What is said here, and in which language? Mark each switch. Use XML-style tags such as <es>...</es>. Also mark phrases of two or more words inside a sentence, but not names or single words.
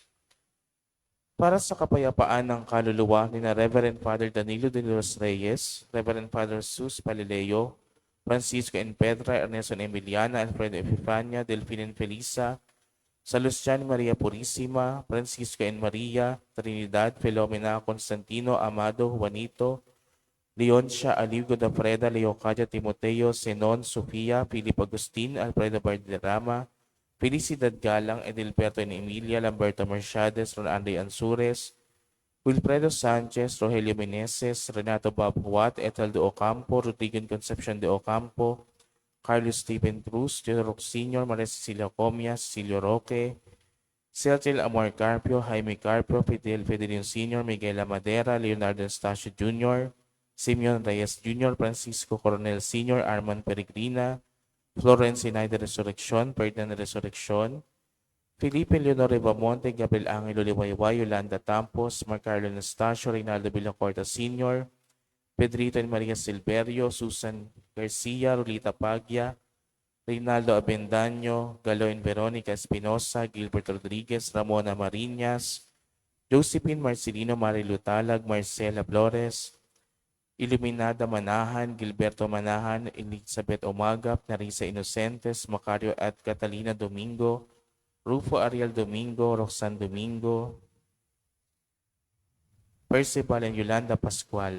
<tl>Para sa kapayapaan ng kaluluwa ni na Reverend Father Danilo de los Reyes, Reverend Father Sus Palileo, Francisco and Pedra, Ernesto and Emiliana, Alfredo Epifania, Delphine and Felisa, Salustian Maria Purisima, Francisco and Maria, Trinidad, Filomena, Constantino, Amado, Juanito, Leoncia, Aligo da Freda, Leocadia, Timoteo, Senon, Sofia, Philip Agustin, Alfredo Valderrama, Felicidad Galang, Edilberto and Emilia, Lamberto Mercedes, Ron Andre Ansures, Wilfredo Sanchez, Rogelio Meneses, Renato Bob Huat, Ethel de Ocampo, Rodrigo Concepcion de Ocampo, Carlos Stephen Cruz, Teodoro Sr., Maria Cecilia Comia, Cecilio Roque, Celtil Amor Carpio, Jaime Carpio, Fidel Fidelio Sr., Miguel Amadera, Leonardo Estacio Jr., Simeon Reyes Jr., Francisco Coronel Sr., Armand Peregrina, Florence Sinay de Resurrección, Ferdinand Resurrección, Felipe Leonor Bamonte, Gabriel Angelo Liwayway, Yolanda Tampos, Marcarlo Anastasio, Reynaldo Villacorta Sr., Pedrito and Maria Silverio, Susan Garcia, Rolita Paglia, Reynaldo Abendaño, Galoy Veronica Espinosa, Gilbert Rodriguez, Ramona Marinas, Josephine Marcelino Marilu Talag, Marcela Flores, Iluminada Manahan, Gilberto Manahan, Elizabeth Omagap, Narisa Inocentes, Macario at Catalina Domingo, Rufo Ariel Domingo, Roxanne Domingo, Percival and Yolanda Pascual.</tl>